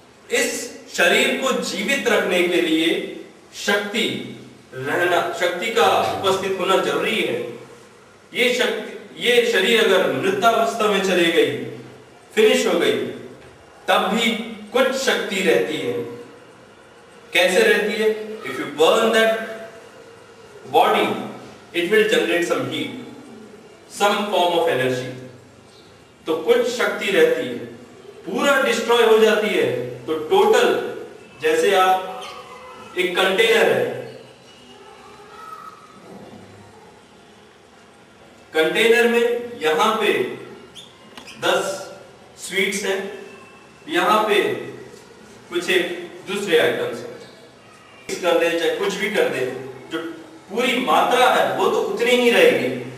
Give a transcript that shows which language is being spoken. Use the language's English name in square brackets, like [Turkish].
[Hindi] इस शरीर को जीवित रखने के लिए शक्ति रहना, शक्ति का उपस्थित होना जरूरी है। ये शक्ति, ये शरीर अगर मृतावस्था में चली गई, फिनिश हो गई, तब भी कुछ शक्ति रहती है। कैसे रहती है? [English] If you burn that body, it will generate some heat, some form of energy. [Hindi] तो कुछ शक्ति रहती है। पूरा डिस्ट्रॉय हो जाती है तो टोटल, जैसे आप एक कंटेनर है, कंटेनर में यहां पे 10 स्वीट्स हैं, यहां पे कुछ एक दूसरे आइटम्स हैं, कर दे चाहे कुछ भी कर दे, जो पूरी मात्रा है वो तो उतनी ही रहेगी।